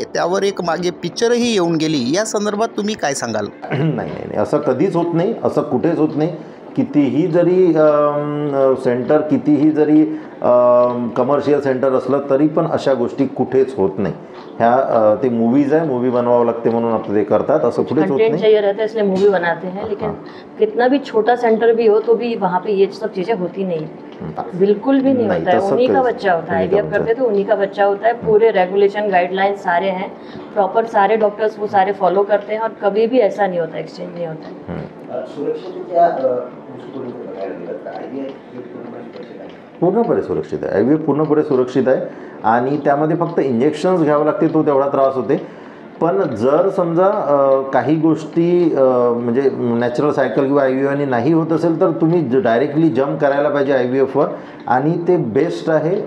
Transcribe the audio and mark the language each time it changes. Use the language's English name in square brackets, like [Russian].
[Marathi] त्यावर एक मागे पिक्चरही येऊन गेली. या संदर्भात तुम्ही काय सांगाल? नाही, असं कधीच होत नाही, असं कुठेच होत नाही. कितीही जरी सेंटर, कितीही जरी कमर्शियल सेंटर असलं तरी पण अशा गोष्टी कुठेच होत नाही. ह्या ते मूवीज आहे, मूवी बनवावं लागते म्हणून आपलं ते करतात, असं कुठेच होत नाही. [Hindi] चाहिए रहता है इसलिए मूवी बनाते हैं, लेकिन कितना भी छोटा सेंटर भी हो तो भी वहाँ पे ये सब चीज़ें होती नहीं है, बिल्कुल भी नहीं होता है. उन्हीं का बच्चा होता है, IVF करते तो उन्हीं का बच्चा होता है. पूरे रेगुलेशन गाइडलाइन सारे हैं प्रॉपर, सारे डॉक्टर्स वो सारे फॉलो करते हैं और कभी भी ऐसा नहीं होता, एक्सचेंज नहीं होता है. [Marathi] पूर्णपणे सुरक्षित आहे. IVF पूर्णपणे सुरक्षित आहे आणि त्यामध्ये फक्त इंजेक्शन्स घ्यावं लागते, तो तेवढा त्रास होते. पण जर समजा काही गोष्टी म्हणजे नॅचरल सायकल किंवा IVF नाही होत असेल तर तुम्ही डायरेक्टली जम्प करायला पाहिजे IVFवर, आणि ते बेस्ट आहे.